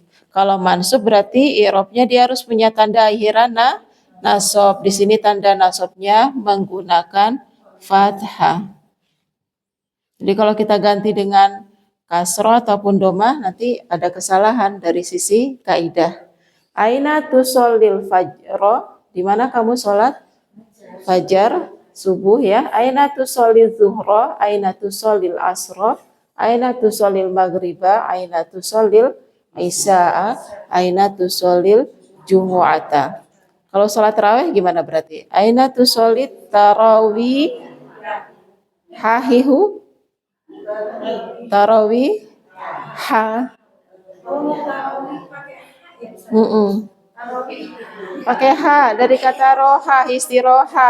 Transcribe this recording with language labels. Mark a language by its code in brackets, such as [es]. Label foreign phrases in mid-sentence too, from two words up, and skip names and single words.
[id] Kalau mansub berarti i'rabnya dia harus punya tanda akhiran nasab. Di sini tanda nasabnya menggunakan fathah. Jadi kalau kita ganti dengan kasroh ataupun domah nanti ada kesalahan dari sisi kaidah. [ar] أين تصلي الفجر, [id] di mana kamu sholat fajar subuh ya. [ar] أين تصلي الظهر، أين تصلي العصر، أين تصلي المغرب، أين تصلي العشاء، أين تصلي الجمعة. [id] Kalau sholat tarawih gimana berarti? [ar] أين تصلي التراويح [id] hahihu, tarawih ha. Pakai ha dari kata roha, istiroha.